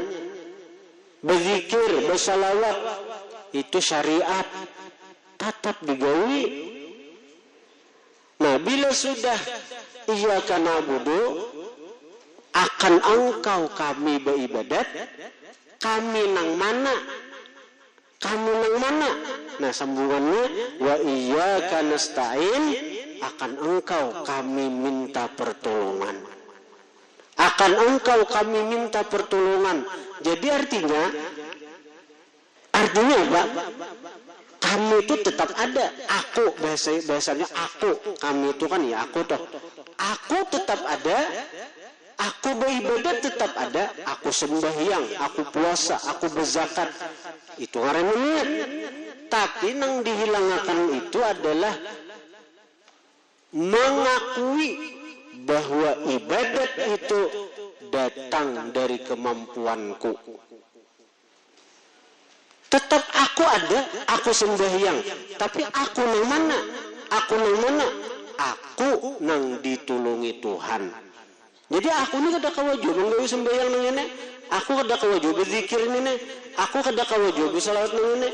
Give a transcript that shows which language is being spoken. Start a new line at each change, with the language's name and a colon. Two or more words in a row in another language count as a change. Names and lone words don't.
Banjar: Berzikir, bersalawat, itu syariat tetap digawi. Nah, bila sudah
Arabic: إياك نعبد,
Banjar: akan engkau kami beribadat, kami nang mana? Kamu nang mana? Nah, sambungannya
Arabic: وإياك نستعين,
Indonesian: akan engkau kami minta pertolongan. Akan engkau kami minta pertolongan. Jadi artinya apa? Kami itu tetap ada. Aku bahasanya aku. Kami itu kan ya aku toh. Aku tetap ada. Aku beribadat tetap ada. Aku sembahyang, aku puasa, aku berzakat.
Banjar: Itu ngaranna niat.
Indonesian: Tapi yang dihilangkan itu adalah mengakui bahwa ibadat itu datang dari kemampuanku. Tetap aku ada, aku sembahyang.
Banjar: Tapi aku nang mana? Aku nang mana? Aku nang ditulungi Tuhan. Jadi aku ni kada kawajib menggawi sembahyang nang ini. Aku kada kawajib berzikir ini. Aku kada kawajib salawat nang ini.